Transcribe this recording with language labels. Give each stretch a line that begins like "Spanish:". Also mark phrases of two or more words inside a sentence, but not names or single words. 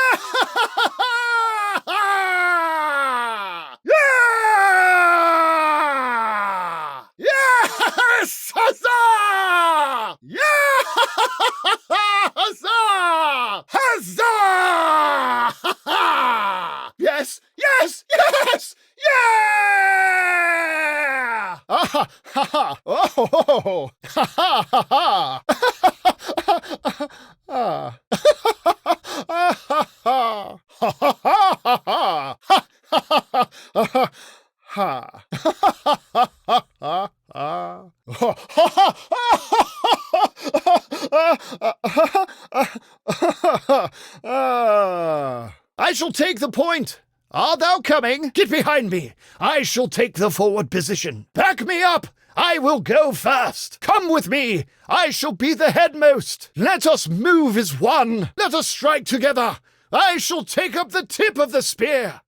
English: Yeah! Yes! Huzzah! Yeah! Huzzah! Huzzah! Yes! Yes! Yes! Yeah! Ah ha ha! Oh ho ho! Ha ha ha ha! Ah. Ha ha ha! Ha ha ha! Ha ha! I shall take the point. Art thou coming? Get behind me. I shall take the forward position. Back me up. I will go first. Come with me. I shall be the headmost. Let us move as one. Let us strike together. I shall take up the tip of the spear.